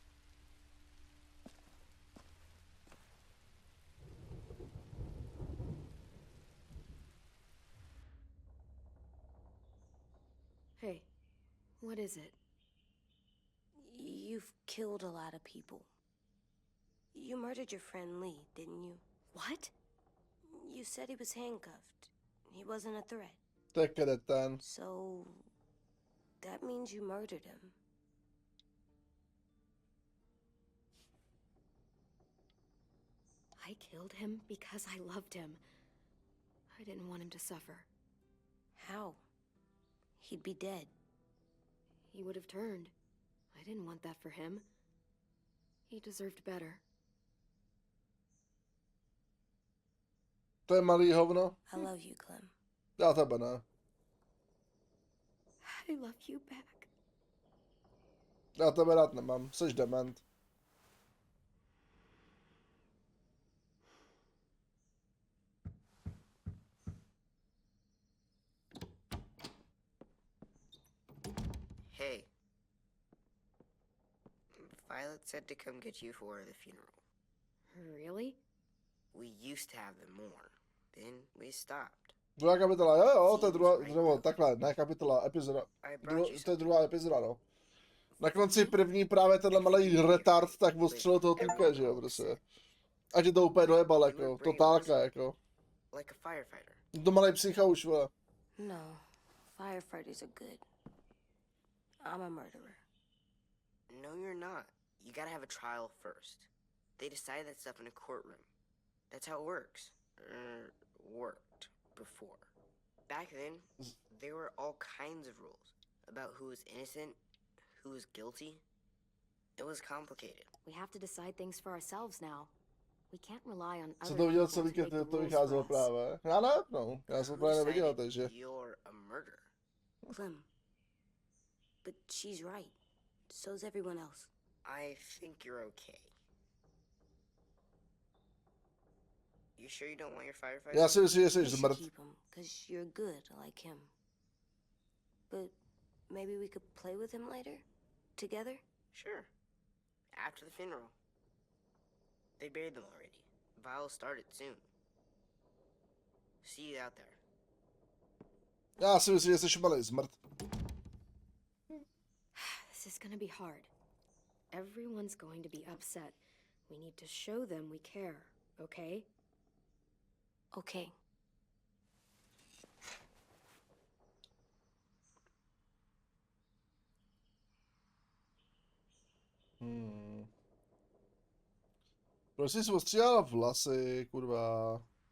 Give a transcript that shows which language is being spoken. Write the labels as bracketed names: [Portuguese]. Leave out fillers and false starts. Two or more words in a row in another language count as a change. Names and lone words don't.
[English] Hey, what is it? You've killed a lot of people. You murdered your friend Lee, didn't you? What? You said he was handcuffed. He wasn't a threat. [Czech] To je kreten. [English] So that means you murdered him. I killed him because I loved him. I didn't want him to suffer. How? He'd be dead. He would have turned. I didn't want that for him. He deserved better. [Czech] To je malý hovno. [English] I love you, Klem. [Czech] Já tebe ne. [English] I love you back. [Czech] Já tebe rád nemám. Seš dement. [English] Hey. Violet said to come get you for the funeral. Really? We used to have them more. Then we stopped. [Czech] Druhá kapitola, jo, to je druhá, nebo takhle, ne kapitola, epizoda. [English] I brought you [Czech] To je druhá epizoda, no. Na konci první právě tenhle malý retard tak ostřelil toho týpka, že jo, prostě. Ať je to úplně dojebal, jako, totálka, jako. [English] like a firefighter. [Czech] To malý psycha už, vole. [English] No, firefighters are good. I'm a murderer. No, you're not. You gotta have a trial first. They decide that stuff in a courtroom. That's how it works. Worked before. Back then, there were all kinds of rules about who was innocent, who was guilty. It was complicated. We have to decide things for ourselves now. We can't rely on [Czech] Co [English] other [Czech] to viděl [English] people [Czech] celý, [English] to make the [Czech] to [English] rules [Czech] vycházelo [English] for us. [Czech] právě. Já ne, no, já jsem [English] Who [Czech] právě neviděl, [English] decided [Czech] takže. [English] you're a murderer? Klem. But she's right. So's everyone else. I think you're okay. You sure you don't want your firefighter? [Czech] Já si myslím, že jsi [English] You should [Czech] zmrt. [English] keep him, 'cause you're good like him. But maybe we could play with him later? Together? Sure. After the funeral. They buried them already. Vile'll start it soon. See you out there. [Czech] Já si myslím, že jsi šmalej zmrt. [English] This is gonna be hard. Everyone's going to be upset. We need to show them we care, okay? Okay. [Czech] Proč jsi ostříhala vlasy, kurva?